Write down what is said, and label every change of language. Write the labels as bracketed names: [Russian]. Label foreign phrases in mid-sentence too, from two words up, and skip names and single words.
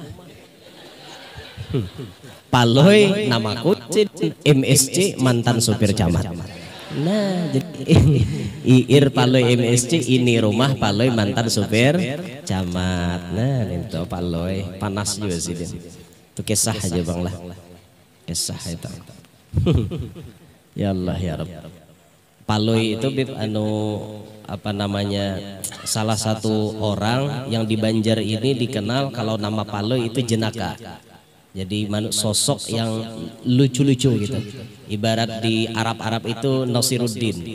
[Indonesian] Paloi namaku MSc mantan supir camat. Nah jadi IIR Paloi MSc ini rumah Paloi mantan supir camat. Nah itu Paloi panas juga sih dia. [Banjar] Itu kisah aja bang lah. Kisah itu. [Arabic] يا الله يا رب. [Indonesian] Paloi itu apa namanya salah satu orang yang di Banjar ini dikenal kalau nama Paloi itu jenaka. Jadi sosok yang lucu-lucu gitu. Ibarat di Arab itu Nasruddin.